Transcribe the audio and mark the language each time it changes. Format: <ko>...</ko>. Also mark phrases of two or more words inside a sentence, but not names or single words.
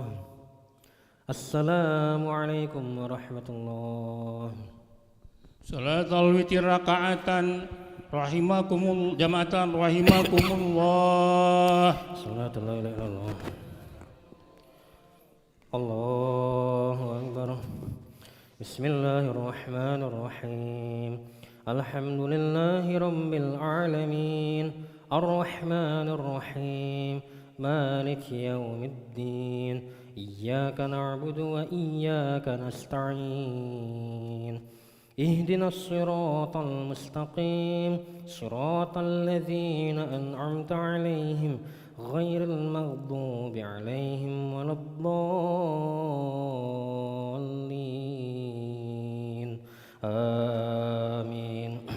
<ar>السلام عليكم ورحمة الله. صلاة الوتر ركعتان رحمكم جماعة رحمكم الله. صلاة لا إله إلا الله. الله أكبر. بسم الله الرحمن الرحيم. الحمد لله رب العالمين. الرحمن الرحيم مالك يوم الدين إياك نعبد وإياك نستعين اهدنا الصراط المستقيم صراط الذين أنعمت عليهم غير المغضوب عليهم ولا الضالين آمين.</ar>